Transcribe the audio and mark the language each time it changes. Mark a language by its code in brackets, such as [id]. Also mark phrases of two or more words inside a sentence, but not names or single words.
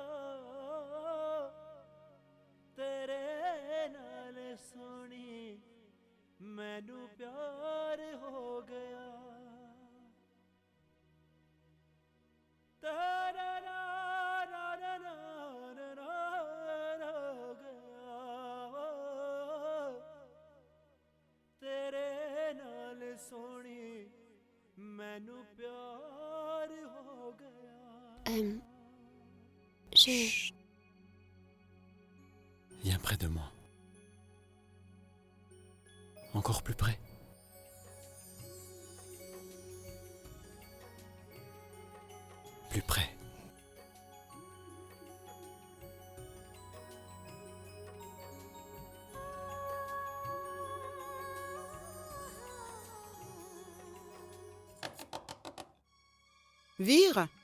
[pa] ਤੇਰੇ ਨਾਲ ਸੋਹਣੀ ਮੈਨੂੰ ਪਿਆਰ ਹੋ ਗਿਆ ਤੇਰੇ ਨਾਲ ਹੋ ਗਿਆ ਤੇਰੇ ਨਾਲ ਸੋਹਣੀ ਮੈਨੂੰ ਪਿਆਰ ਹੋ ਗਿਆ [fr] J'ai... Viens près de moi. Encore plus près. Plus près. Vire?